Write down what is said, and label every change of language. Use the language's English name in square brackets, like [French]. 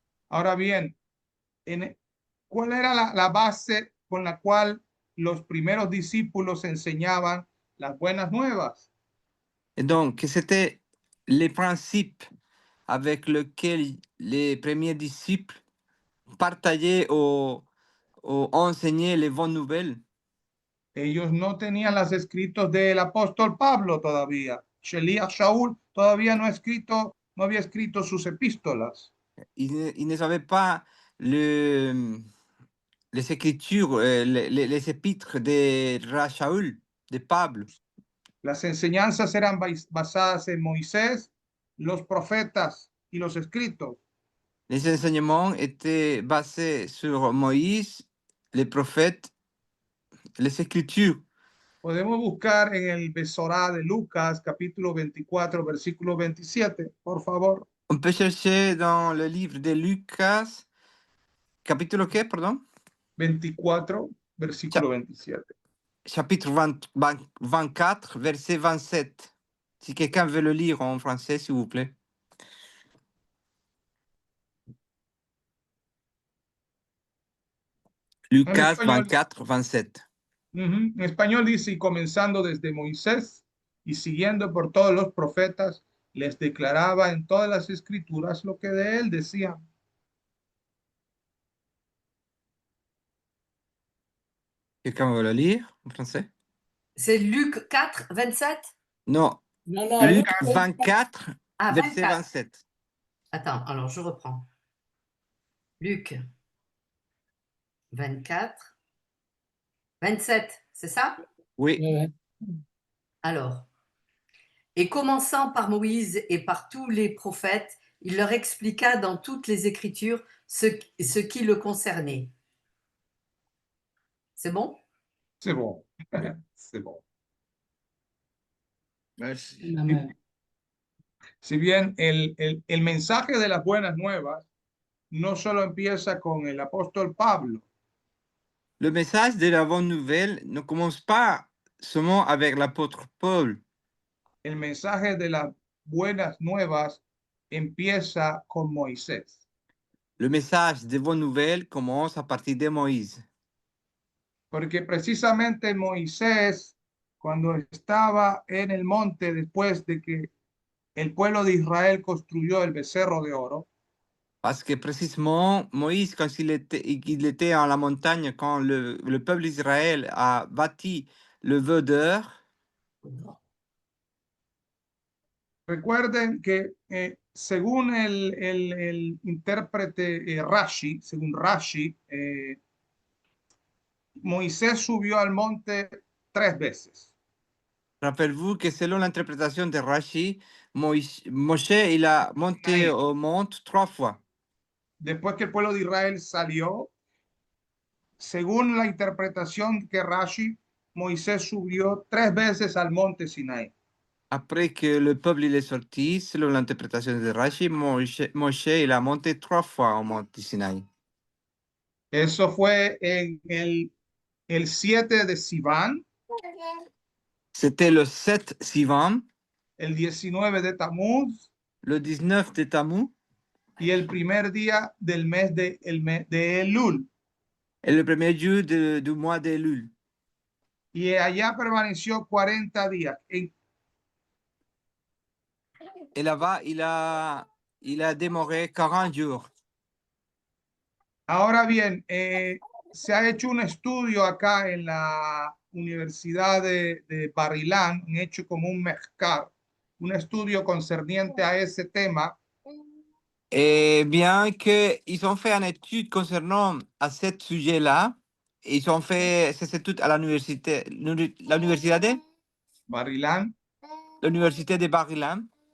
[Spanish] Ahora bien, ¿cuál era la base con la cual los primeros discípulos enseñaban las buenas nuevas? [French] Et donc, c'était les principes avec lesquels les premiers disciples partageaient ou enseignaient les bonnes nouvelles. [Spanish] Ellos no tenían los escritos del apóstol Pablo todavía. Sheliach Shaul todavía no había escrito sus epístolas. [French] Ils ne savaient pas le, les écritures, les épîtres de Rachaül, de Pablo. [Spanish] Las enseñanzas eran basadas en Moisés, los profetas y los escritos. [French] Les enseignements étaient basés sur Moïse, les prophètes, les écritures. [Spanish] Podemos buscar en el Besorá de Lucas, capítulo 24, versículo 27, por favor. [French] On peut chercher dans le livre de Lucas, [Spanish] capítulo qué, [French] pardon? [Spanish] 24, [French] Cha- [Spanish] versículo 27. [French] chapitre 24, verset 27. Si quelqu'un veut le lire en français, s'il vous plaît. [Spanish] En Lucas español, 24, 27. en español dice, y comenzando desde Moisés y siguiendo por todos los profetas, les declaraba en todas las escrituras lo que de él decían. [French] Quelqu'un veut le lire en français? C'est Luc 4, 27? Non, Non, non, Luc Luc 24, Ah, verset 24. 27. Attends, alors je reprends. Luc 24, 27, c'est ça? Oui. Ouais. Alors, et commençant par Moïse et par tous les prophètes, il leur expliqua dans toutes les Écritures ce qui le concernait. C'est bon? C'est bon. C'est bon. Merci. Amen. [Spanish] Si bien el mensaje de las buenas nuevas no solo empieza con el apóstol Pablo, [French] Le message de la bonne nouvelle ne commence pas seulement avec l'apôtre Paul. [Spanish] el mensaje de las buenas nuevas empieza con Moisés. [French] Le message des bonnes nouvelles commence à partir de Moïse. [Spanish] Porque precisamente Moisés, cuando estaba en el monte después de que el pueblo de Israel construyó el becerro de oro, [French] Parce que précisément, Moïse, quand il était en la montagne, quand le peuple d'Israël a bâti le veau d'or, [Spanish] recuerden que según el intérprete Rashi, según Rashi, Moisés subió al monte 3 veces. [French] rappelez-vous que selon l'interprétation de Rashi, Moshe, il a monté [Spanish] Ahí. [French] au mont 3 fois. [Spanish] Después que el pueblo de Israel salió, según la interpretación que Rashi, Moisés subió 3 veces al monte Sinaí. [French] Après que le peuple il est sorti, selon l'interprétation de Rashi, Moshe il a monté 3 fois au mont Sinaï. [Spanish] Eso fue en el 7 de Sivan, [French] C'était le 7 Sivan, [Spanish] el 19 de Tammuz [French] le 19 de Tammuz [Spanish] y el primer día del mes de Elul. [French] et le premier jour du mois d'Elul. [Spanish] Y allá permaneció 40 días. [French] Et là-bas, il a démoré 40 jours. [Spanish] Ahora bien, se ha hecho un estudio acá en la Universidad de Barilán, han hecho como un mezcal, un estudio concerniente a ese tema. [French] Et bien qu'ils ont fait une étude concernant à ce sujet-là, ils ont fait cette étude à l'université de Barilán l'université de Barilan.